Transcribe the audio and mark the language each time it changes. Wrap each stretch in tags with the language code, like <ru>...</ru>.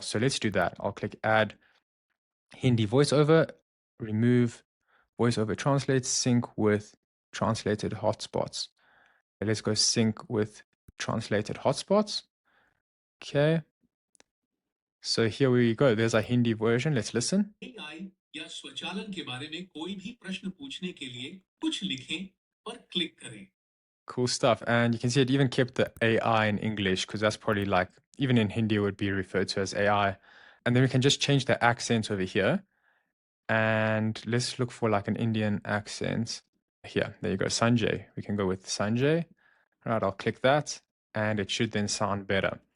<en>So let's do that. I'll click add Hindi voiceover, remove voiceover translate, sync with translated hotspots. Let's go sync with translated hotspots. Okay. So here we go. There's our Hindi version. Let's listen.</en> <hi>AI या स्वचालन के बारे में कोई भी प्रश्न पूछने के लिए कुछ लिखें और क्लिक करें।</hi> <en>Cool stuff. And you can see it even kept the AI in English because that's probably like, even in Hindi, it would be referred to as AI. And then we can just change the accent over here. And let's look for like an Indian accent. Here, there you go, Sanjay. We can go with Sanjay. Right, I'll click that and it should then sound better.</en>